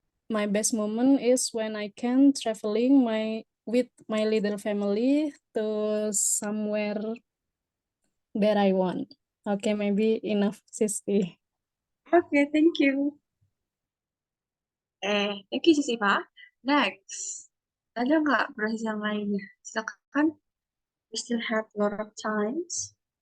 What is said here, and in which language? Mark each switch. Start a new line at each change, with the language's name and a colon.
English: My best moment is when I can traveling with my little family to somewhere that I want. Okay, maybe enough, Sisti. Okay, thank you. Thank you, Sis Eva.
Indonesian: Next, ada nggak bro yang lainnya? Silakan.
English: We still have a lot of times.